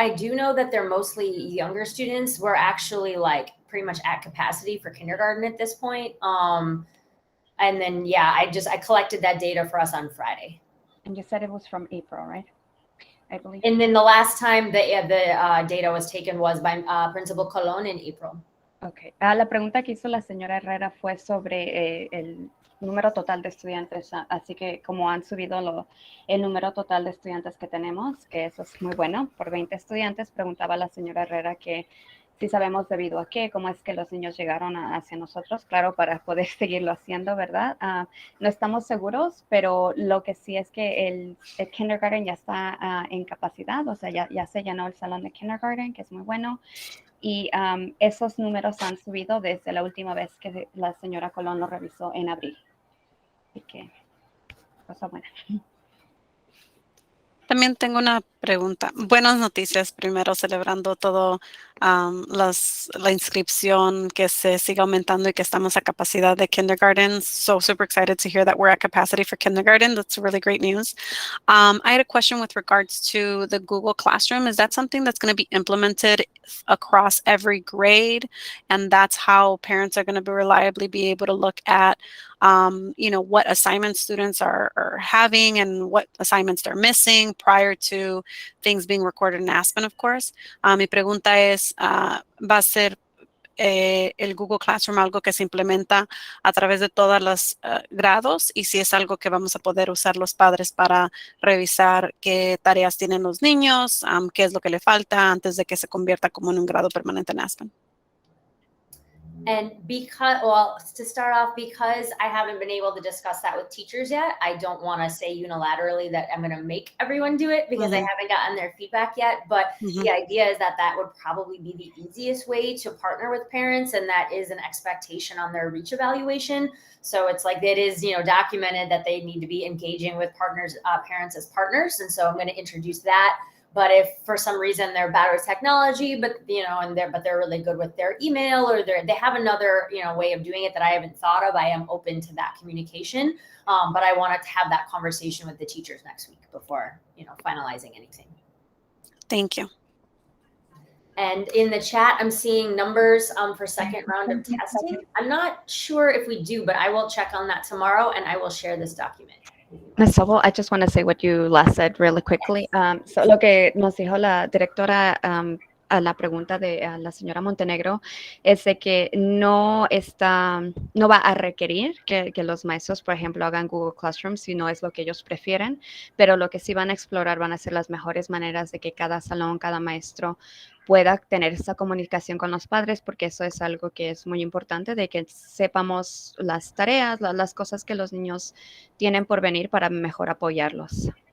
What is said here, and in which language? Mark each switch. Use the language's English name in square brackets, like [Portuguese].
[English] I do know that they're mostly younger students. We're actually like pretty much at capacity for kindergarten at this point. And then, yeah, I collected that data for us on Friday. And you said it was from April, right? I believe. And then the last time the data was taken was by Principal Colon in April. Okay. [Spanish] La pregunta que hizo la señora Herrera fue sobre el número total de estudiantes, así que como han subido el número total de estudiantes que tenemos, que eso es muy bueno, por 20 estudiantes, preguntaba la señora Herrera que si sabemos debido a qué, cómo es que los niños llegaron hacia nosotros, claro, para poder seguirlo haciendo, ¿verdad? No estamos seguros, pero lo que sí es que el kindergarten ya está en capacidad, o sea, ya se llenó el salón de kindergarten, que es muy bueno. Y esos números han subido desde la última vez que la señora Colón lo revisó en abril. Así que, cosa buena. También tengo una pregunta. Buenas noticias, primero celebrando todo la inscripción, que se siga aumentando y que estamos a capacidad de kindergarten. [English] So super excited to hear that we're at capacity for kindergarten. That's really great news. I had a question with regards to the Google Classroom. Is that something that's going to be implemented across every grade? And that's how parents are going to reliably be able to look at what assignments students are having and what assignments they're missing prior to things being recorded in Aspen, of course. [Spanish] Mi pregunta es, ¿va a ser el Google Classroom algo que se implementa a través de todos los grados? Y si es algo que vamos a poder usar los padres para revisar qué tareas tienen los niños, qué es lo que le falta antes de que se convierta como en un grado permanente en Aspen. [English] And because, well, to start off, because I haven't been able to discuss that with teachers yet, I don't want to say unilaterally that I'm going to make everyone do it because I haven't gotten their feedback yet. But the idea is that that would probably be the easiest way to partner with parents. And that is an expectation on their reach evaluation. So it's like, it is, documented that they need to be engaging with partners, parents as partners. And so I'm going to introduce that. But if for some reason they're bad with technology, but they're really good with their email, or they have another way of doing it that I haven't thought of, I am open to that communication. But I wanted to have that conversation with the teachers next week before finalizing anything. Thank you. And in the chat, I'm seeing numbers for second round of testing. I'm not sure if we do, but I will check on that tomorrow, and I will share this document. Ms. Sobel, I just want to say what you last said really quickly. [Spanish] So lo que nos dijo la directora a la pregunta de la señora Montenegro es de que no va a requerir que los maestros, por ejemplo, hagan Google Classroom si no es lo que ellos prefieren, pero lo que sí van a explorar van a ser las mejores maneras de que cada salón, cada maestro pueda tener esa comunicación con los padres, porque eso es algo que es muy importante, de que sepamos las tareas, las cosas que los niños tienen por venir para mejor apoyarlos.